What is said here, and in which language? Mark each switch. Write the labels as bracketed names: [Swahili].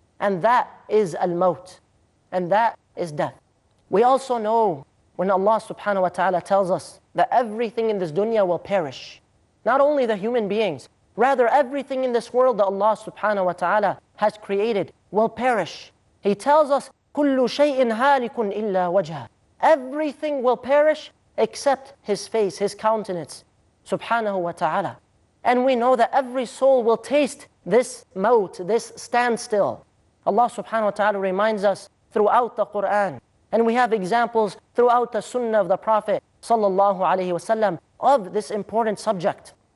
[English] And that is al-maut. And that is death. We also know when Allah subhanahu wa ta'ala tells us that everything in this dunya will perish. Not only the human beings, rather everything in this world that Allah subhanahu wa ta'ala has created will perish. He tells us, [Arabic] كُلُّ شَيْءٍ هَالِكٌ إِلَّا وَجْهَهُ. [English] Everything will perish except His face, His countenance, subhanahu wa ta'ala. And we know that every soul will taste this maut, this standstill. Allah subhanahu wa ta'ala reminds us throughout the Quran, and we have examples throughout the Sunnah of the Prophet sallallahu alaihi wasallam of this important subject.